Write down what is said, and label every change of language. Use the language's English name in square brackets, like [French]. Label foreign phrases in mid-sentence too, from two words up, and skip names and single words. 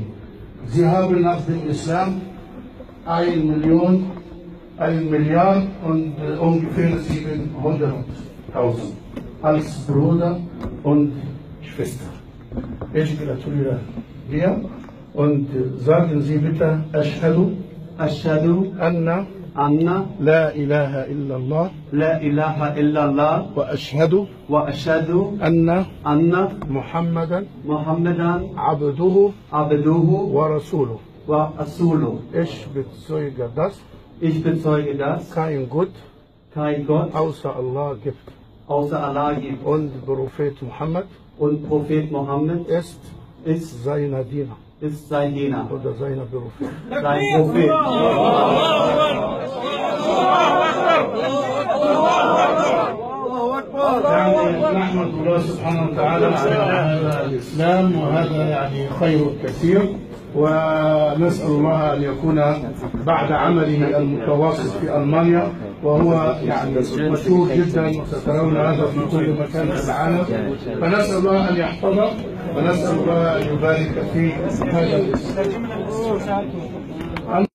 [German] Sie haben nach dem Islam 1 Milliard und ungefähr 700.000 als Bruder und Schwester. Ich gratuliere dir und sagen Sie bitte [Arabic] أشهد أن لا إله إلا الله وأشهد أن محمدا عبده ورسوله. [German] Ich bezeuge das kein Gott außer Allah gibt und Prophet Muhammad ist seiner Diener. Ist sein Diener oder seiner Prophet. Sein Prophet. [Arabic] نحمد الله سبحانه وتعالى على هذا الإسلام، وهذا يعني خير كثير، ونسأل الله أن يكون بعد عمله المتواصل في ألمانيا، وهو يعني مشهور جدا وسترون هذا في كل مكان في العالم، فنسأل الله أن يحفظه ونسأل الله أن يبارك في هذا الإسلام.